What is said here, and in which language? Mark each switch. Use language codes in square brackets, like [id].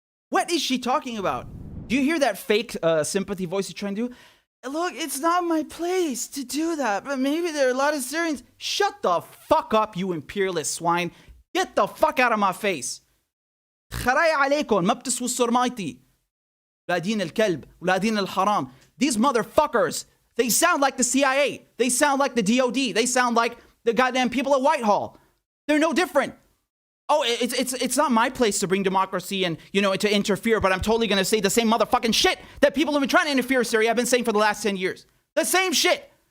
[en] What is she talking about? Do you hear that fake sympathy voice he's trying to do? Look, it's not my place to do that, but maybe there are a lot of Syrians. Shut the fuck up, you imperialist swine. Get the fuck out of my face. [ar] خراي عليكم ما بتسووا السرمايتي. ولادين الكلب ولادين الحرام. [en] These motherfuckers, they sound like the CIA. They sound like the DOD. They sound like the goddamn people at Whitehall. They're no different. Oh, it's not my place to bring democracy and, to interfere, but I'm totally going to say the same motherfucking shit that people who've been trying to interfere in Syria have been saying for the last 10 years. The same shit.